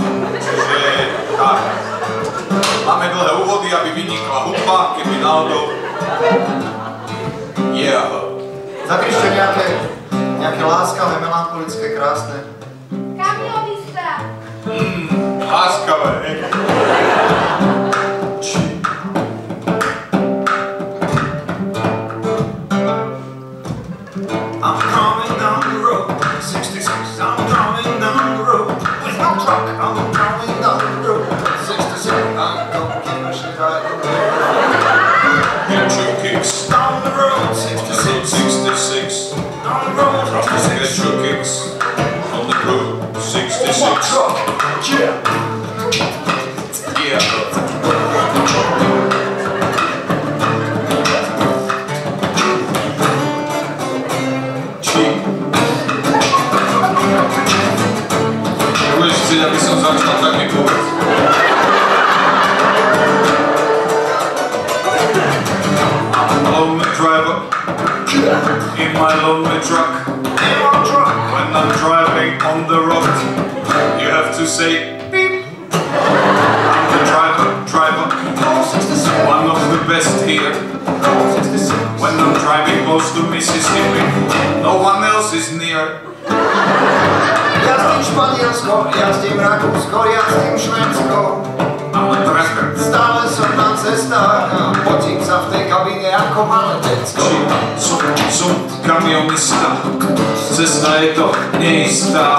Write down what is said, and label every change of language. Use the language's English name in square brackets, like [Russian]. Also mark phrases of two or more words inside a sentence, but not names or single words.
[Slovak] Čiže tak. Máme dlhé úvody, aby vynikla hudba, keby náhodou... Zapíšte nejaké láskavé, melancholické, krásne. Kamionista! Láskavé, hej. [English] I'm coming down the road, 66, I'm coming down the road, with no truck, I'm coming down the road, 66, I'm gonna give a shit right away. Get your kicks Down the road, 66, 66. on the road, Get 66, your kicks on the road, 66. one truck, yeah. [Slovak] Budeš chcieť, aby som začal, tak mi povedz. [English] I'm a lonely driver in my lonely truck. When I'm driving on the road, you have to say beep. I'm the driver, one of the best here. When I'm driving close to Mississippi, no one else is near. [Slovak] Jazdím Španielsko, jazdím Rakúsko, jazdím Švédsko. [English] I'm a tracker. [Slovak] Stále som na cestách a potím sa v tej kabíne ako malé decko. Som kamionista, cesta je to neistá.